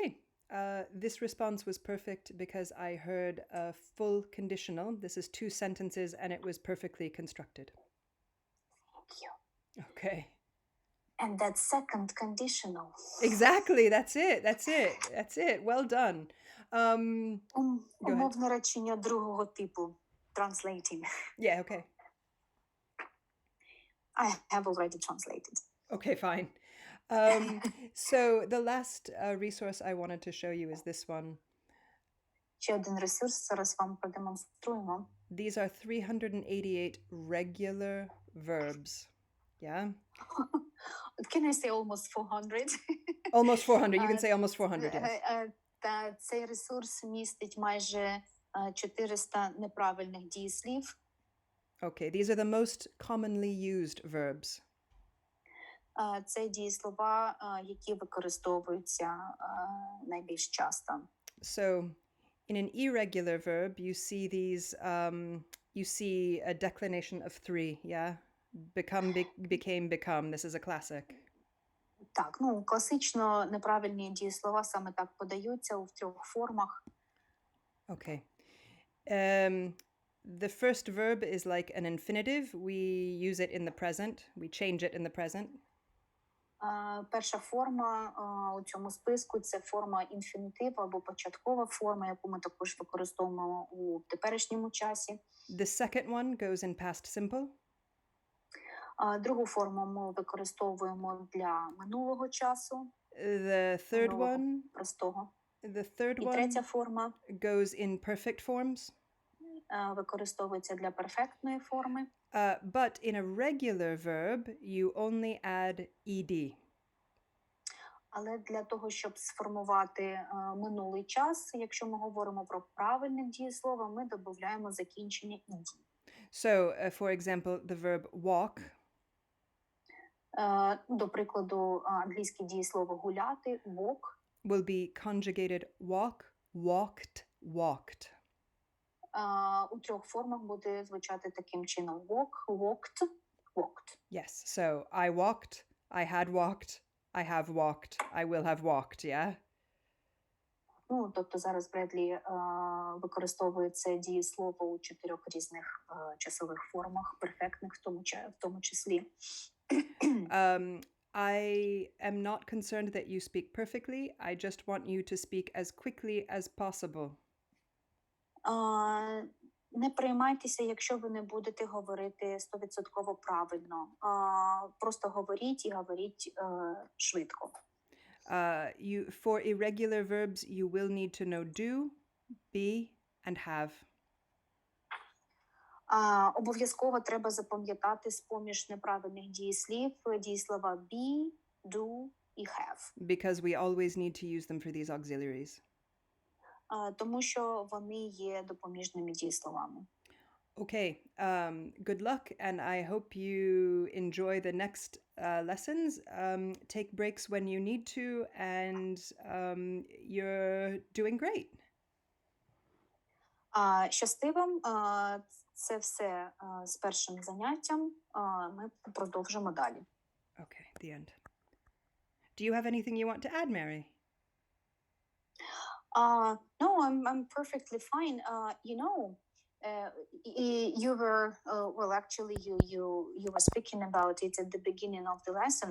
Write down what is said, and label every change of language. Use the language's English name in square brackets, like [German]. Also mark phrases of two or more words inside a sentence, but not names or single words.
[English] This response was perfect because I heard a full conditional. This is 2 sentences and it was perfectly constructed. Thank you. Okay. And that second conditional. Exactly. That's it. That's it. Well done. [Ukrainian] Умовне речення другого типу. [English] Translating. Yeah, okay. I have already translated. Okay, fine. So the last resource I wanted to show you is this one. [Ukrainian] Ще один ресурс зараз вам продемонструємо. [English] These are 388 regular verbs. Yeah? Can I say almost 400? Almost 400. You can say almost 400, yes. [Ukrainian] Та цей ресурс містить майже 400 неправильних дієслів. [English] Okay, these are the most commonly used verbs. [Ukrainian] Це дієслова, які використовуються найбільш часто. [English] So, in an irregular verb, you see these, you see a declination of 3, yeah? Become, became, become. This is a classic. [Ukrainian] Так, класично неправильні дієслова саме так подаються у 3 формах. [English] Okay. The first verb is like an infinitive. We use it in the present. We change it in the present. [Ukrainian] Перша форма у цьому списку – це форма інфінітиву або початкова форма, яку ми також використовуємо у теперішньому часі. [English] The second one goes in past simple. [Ukrainian] Другу форму ми використовуємо для минулого часу. [English] The third one, [Ukrainian] простого. [English] The third [Ukrainian] І [English] one [Ukrainian] третя форма [English] goes in perfect forms. [Ukrainian] Використовується для перфектної форми. [English] But in a regular verb, you only add ed. [Ukrainian] Але для того, щоб сформувати минулий час, якщо ми говоримо про правильне дієслово, ми додаємо закінчення ed. [English] So, for example, the verb walk. [Ukrainian] До прикладу, англійське дієслово гуляти, [English] walk. Will be conjugated walk, walked, walked. [Ukrainian] У 3 формах буде звучати таким чином: [English] walk, walked, walked. Yes. So I walked, I had walked, I have walked, I will have walked, yeah? [Ukrainian] Тобто зараз Бредлі використовує це дієслово у 4 різних часових формах, перфектних в тому числі. [English] I am not concerned that you speak perfectly. I just want you to speak as quickly as possible. [Ukrainian] Не переймайтеся, якщо ви не будете говорити 100% правильно. Просто говоріть і говоріть швидко. [English] For irregular verbs, you will need to know do, be, and have. [Ukrainian] Обов'язково треба запам'ятати з-поміж неправильних дієслів дієслова [English] be, do [Ukrainian] і have. [English] Because we always need to use them for these auxiliaries. [Ukrainian] Тому що вони є допоміжними дієсловами. [English] Okay, good luck, and I hope you enjoy the next lessons. Take breaks when you need to, and you're doing great. [Ukrainian] Щасти вам. Це все з першим заняттям. Ми продовжимо далі. [English] Okay, the end. Do you have anything you want to add, Mary? No, I'm perfectly fine. You were well. Actually, you were speaking about it at the beginning of the lesson.